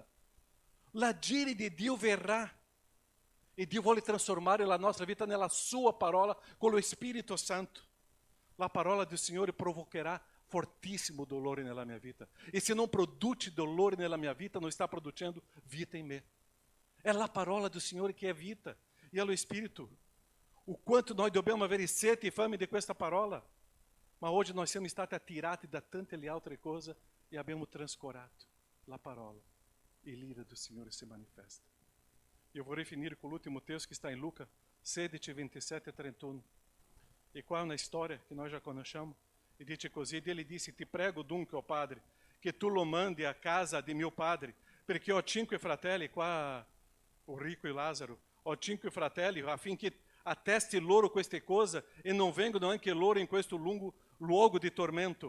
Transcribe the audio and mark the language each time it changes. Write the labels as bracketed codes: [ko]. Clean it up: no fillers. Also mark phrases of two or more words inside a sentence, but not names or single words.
[it] L'agire di Dio verrà e Dio vuole trasformare la nostra vita nella sua parola con lo Spirito Santo. La parola del Signore provocherà fortissimo dolore nella mia vita. E se non produce dolore nella mia vita, non sta producendo vita in me. [pt] É a parola do Senhor que é vita, e é o Espírito. [it] O quanto nós dobbiamo avere sete e fame di questa parola, ma oggi noi siamo stati attirati da tante le altre cose e abbiamo trascurato la parola, e l'ira do Signore si manifesta. Eu vorrei finire con l'ultimo testo [pt] que está em [it] Lucas 16, 27 e 31. E qua è una storia che noi già conosciamo, e dice così: ed ele disse, ti prego dunque, o Padre, che tu lo mandi a casa di mio padre, perché ho 5 fratelli, qua [pt] o rico [it] e Lázaro, ho 5 fratelli, affinché attesti loro queste cose e non vengano anche loro in questo lungo luogo di tormento.